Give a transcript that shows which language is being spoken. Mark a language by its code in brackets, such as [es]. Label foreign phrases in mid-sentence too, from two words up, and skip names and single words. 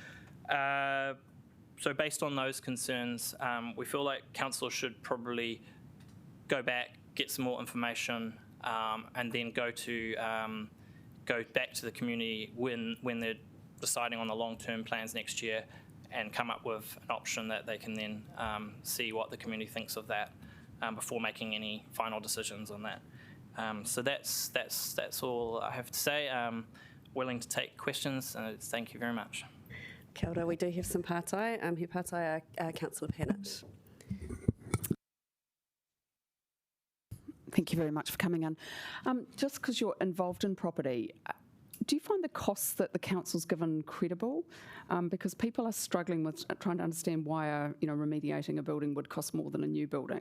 [en] So based on those concerns, we feel like council should probably go back, get some more information, and then go back to the community when they're deciding on the long-term plans next year, and come up with an option that they can then see what the community thinks of that before making any final decisions on that. So that's all I have to say. Willing to take questions. Thank you very much. [mi] Kia ora, [en] we do have some pātai. [mi] He pātai [en] Councillor Pannett. Thank you very much for coming in. Just because you're involved in property, do you find the costs that the council's given credible? Because people are struggling with trying to understand why remediating a building would cost more than a new building.